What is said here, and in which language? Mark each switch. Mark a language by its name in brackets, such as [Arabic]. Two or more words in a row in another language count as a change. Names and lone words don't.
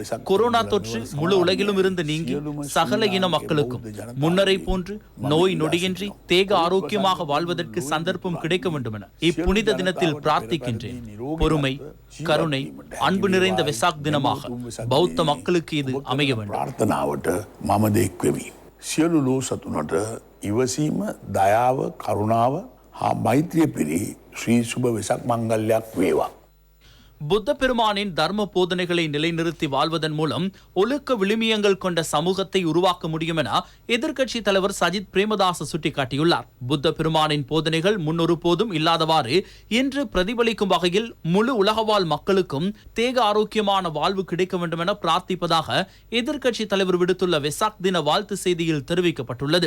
[Tamil] கொரோனா தொற்று முழு உலகிலும் இருந்து நீங்கி சகல இன மக்களுக்கும் முன்னரை போன்று நோய் நொடியின்றி தேக ஆரோக்கியமாக வாழ்வதற்கு சந்தர்ப்பம் கிடைக்க வேண்டும் என இப்புனித தினத்தில் பிரார்த்திக்கின்றேன். பொறுமை, கருணை, அன்பு நிறைந்த வெசாக் தினமாக பௌத்த மக்களுக்கு இது அமைய வேண்டும். [Sinhala] සියලු ලෝ සතුනට ඉවසීම, දයාව, කරුණාව හා මෛත්‍රිය පිරි ශ්‍රී සුභ වෙසක් මංගල්‍යයක් වේවා. [Tamil] புத்த பெருமானின் தர்ம போதனைகளை நிலைநிறுத்தி வாழ்வதன் மூலம் ஒழுக்க விழுமியங்கள் கொண்ட சமூகத்தை உருவாக்க முடியும் என எதிர்க்கட்சி தலைவர் சஜித் பிரேமதாச சுட்டிக்காட்டியுள்ளார். புத்த பெருமானின் போதனைகள் முன்னொருபோதும் இல்லாதவாறு இன்று பிரதிபலிக்கும் வகையில் முழு உலகவாழ் மக்களுக்கும் தேக ஆரோக்கியமான வாழ்வு கிடைக்க வேண்டும் என பிரார்த்திப்பதாக எதிர்க்கட்சி தலைவர் விடுத்துள்ள வெசாக் தின வாழ்த்து செய்தியில் தெரிவிக்கப்பட்டுள்ளது.